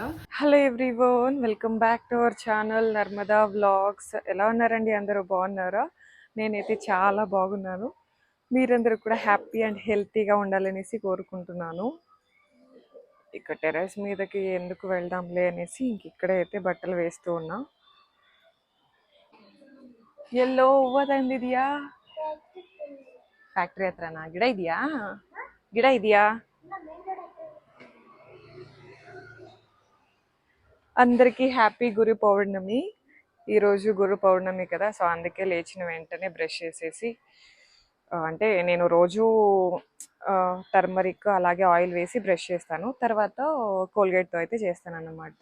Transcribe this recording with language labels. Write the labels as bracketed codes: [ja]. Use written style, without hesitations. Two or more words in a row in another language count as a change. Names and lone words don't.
[en] Hello everyone, welcome back to our channel Narmada vlogs. [te] ఎలా ఉన్నారండి? అందరూ బాగున్నారా? నేనైతే చాలా బాగున్నాను. మీరందరూ కూడా [en] happy and [te] హెల్తీగా ఉండాలనేసి కోరుకుంటున్నాను. ఇక టెర్రస్ మీదకి ఎందుకు వెళ్దాంలే అనేసి ఇక్కడే అయితే బట్టలు వేస్తూ ఉన్నా. [kn] ಎಲ್ಲೋ ಹೋಗೋದಂದಿದ್ಯಾ? ಫ್ಯಾಕ್ಟ್ರಿ ಹತ್ರನಾ? ಗಿಡ ಇದೆಯಾ? ಗಿಡ ಇದೆಯಾ? [te] అందరికీ హ్యాపీ గురు పౌర్ణమి. ఈరోజు గురు పౌర్ణమి కదా, సో అందుకే లేచిన వెంటనే బ్రష్ చేసేసి, అంటే నేను రోజు టర్మరిక్ అలాగే ఆయిల్ వేసి బ్రష్ చేస్తాను, తర్వాత కోల్గేట్తో అయితే చేస్తాను అన్నమాట.